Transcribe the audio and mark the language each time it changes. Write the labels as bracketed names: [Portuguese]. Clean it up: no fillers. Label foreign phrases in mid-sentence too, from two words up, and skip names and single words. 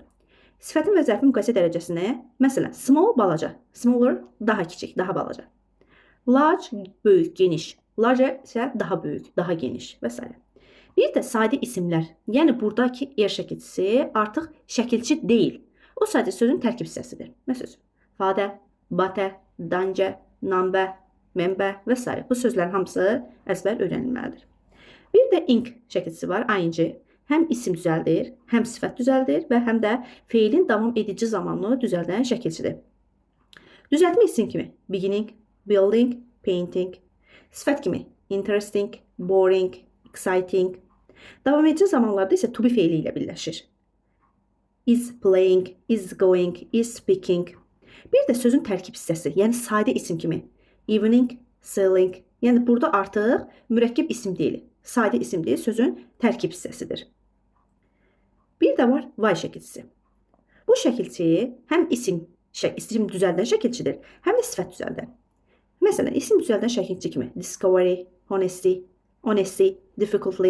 [Azerbaijani] Sifətin və zərfin müqayisə dərəcəsini, məsələn, small balaca, smaller daha kiçik, daha balaca. Large böyük, geniş, larger isə daha böyük, daha geniş və s. Bir də sadə isimlər, yəni buradakı air şəkilçisi artıq şəkilçi deyil. O sadəcə sözün tərkib hissəsidir. Məsələn, [English] father, butter, danger, number, member və s. [Azerbaijani] Bu sözlərin hamısı əzbər öyrənilməlidir. Bir də ing şəkilçisi var, ing. Həm isim düzəldir, həm sifət düzəldir və həm də feilin davam edici zamanını düzəldən şəkilçidir. Düzəltmə isim kimi [English] beginning, building, painting. Sifət kimi interesting, boring, exciting. [Azerbaijani] Davam edici zamanlarda isə [English] to be [Azerbaijani] feili ilə birləşir. [English] Is playing, is going, is speaking. [Azerbaijani] Bir də sözün tərkib hissəsi, yəni sadə isim kimi [English] evening, selling. [Azerbaijani] Yəni burada artıq mürəkkəb isim deyil, sadə isim deyil, sözün tərkib hissəsidir. Bir də var why şəkilçisi. Bu şəkilçi həm isim düzəldən şəkilçidir, həm də sifət düzəldən. Məsələn, isim düzəldən şəkilçi kimi [English] discovery, honesty, difficultly.